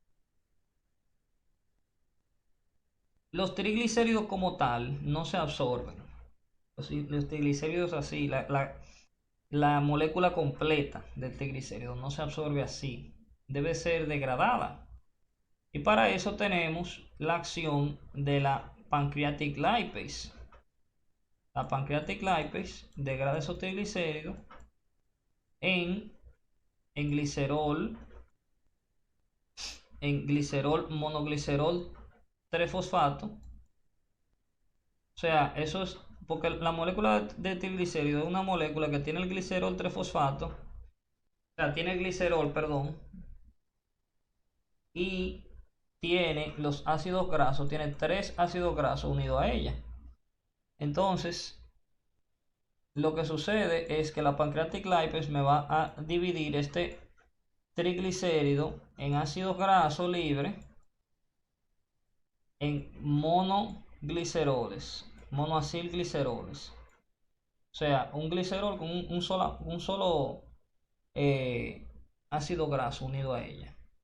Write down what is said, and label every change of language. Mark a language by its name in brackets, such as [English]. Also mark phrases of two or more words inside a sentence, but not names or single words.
[Spanish] Los triglicéridos como tal no se absorben. Los triglicéridos así, la molécula completa del triglicérido no se absorbe así. Debe ser degradada. Y para eso tenemos la acción de la [English] pancreatic lipase. [Spanish] La [English] pancreatic lipase [Spanish] degrada esos triglicéridos en glicerol, monoglicerol 3-fosfato. O sea, eso es porque la molécula de triglicérido es una molécula que tiene el glicerol 3-fosfato. O sea, tiene glicerol, perdón. Y tiene los ácidos grasos, tiene 3 ácidos grasos unidos a ella. Entonces, lo que sucede es que la [English] pancreatic lipase [Spanish] me va a dividir este triglicérido en ácidos grasos libres en monogliceroles, monoacilgliceroles. O sea, un glicerol con un solo ácido graso unido a ella.